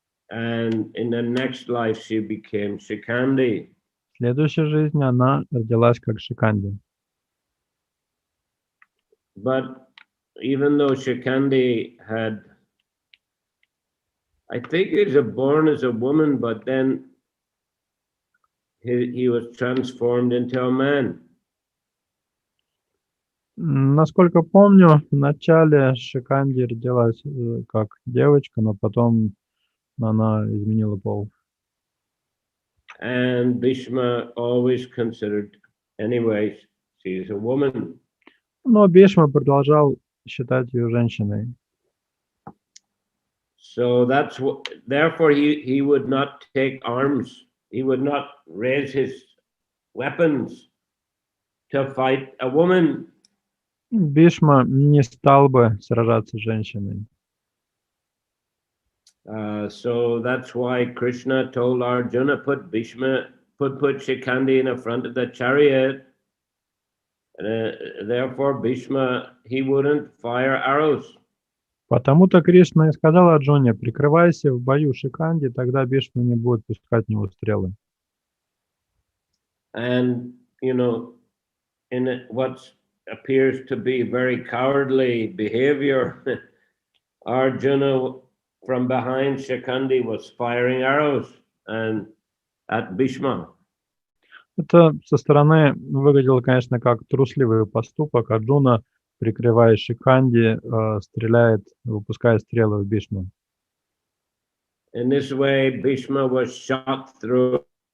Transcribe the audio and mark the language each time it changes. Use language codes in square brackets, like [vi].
[en] And in the next life, she became Shikandi. [ru] В следующей жизни она родилась как Шиканди. [en] But even though Shikandi had, I think he was born as a woman, but then he was transformed into a man. [ru] Насколько помню, вначале Шиканди родилась как девочка, но потом она изменила пол. [en] And Bhishma always considered, anyway, she is a woman. [ru] Но Бишма продолжал считать ее женщиной. [en] So that's what, therefore he would not take arms. He would not raise his weapons to fight a woman. [ru] Бишма не стал бы сражаться с женщиной. [en] So that's why Krishna told Arjuna, put Shikandi in the front of the chariot. Therefore Bhishma, he wouldn't fire arrows. [ru] Потому-то Кришна и сказал Арджуне, прикрывайся в бою Шиканди, тогда Бишма не будет пускать в него стрелы. [en] And, you know, in what appears to be very cowardly behavior, Arjuna from behind Shikandi was firing arrows and at Bhishma. [ru] Это со стороны выглядело, конечно, как трусливый поступок. Арджуна, прикрывая Шиканди, стреляет, выпуская стрелы в Бишму. [en] In this way, Bhishma was shot through.